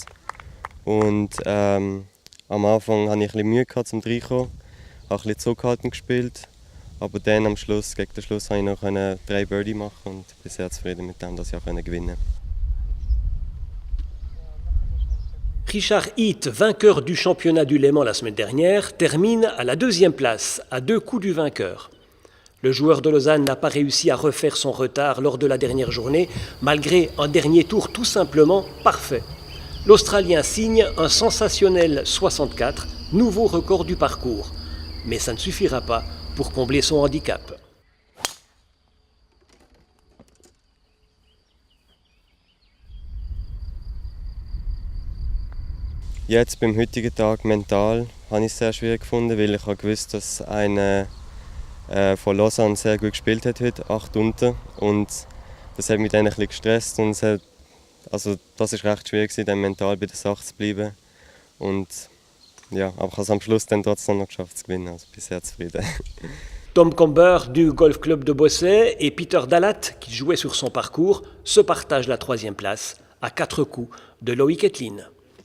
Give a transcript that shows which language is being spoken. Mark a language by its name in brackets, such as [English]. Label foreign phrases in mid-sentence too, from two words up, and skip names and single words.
[German] Und am Anfang hatte ich ein bisschen Mühe zum Reinkommen, habe ein bisschen zurückhaltend gespielt. Aber dann gegen den Schluss konnte ich noch 3 Birdie machen und bin sehr zufrieden mit dem, dass ich auch gewinnen konnte. [French] Richard Heath, vainqueur du championnat du Léman la semaine dernière, termine à la 2e place, à 2 coups du vainqueur. Le joueur de Lausanne n'a pas réussi à refaire son retard lors de la dernière journée, malgré un dernier tour tout simplement parfait. L'Australien signe un sensationnel 64, nouveau record du parcours. Mais ça ne suffira pas pour combler son handicap. [German] Jetzt beim heutigen Tag mental habe ich es sehr schwierig gefunden, weil ich gewusst, dass einer von Lausanne sehr gut gespielt hat heute, 8 unter. Und das hat mich dann ein bisschen gestresst. Und das war recht schwierig, dann mental bei der Sache zu bleiben. Und ja, aber ich habe es am Schluss dann trotzdem noch geschafft zu gewinnen. Also ich bin sehr zufrieden. [French] Tom Comber du Golf Club de Bossey et Peter Dalat, qui jouait sur son parcours, se partagent la 3e place à 4 coups de Loïc Etlin.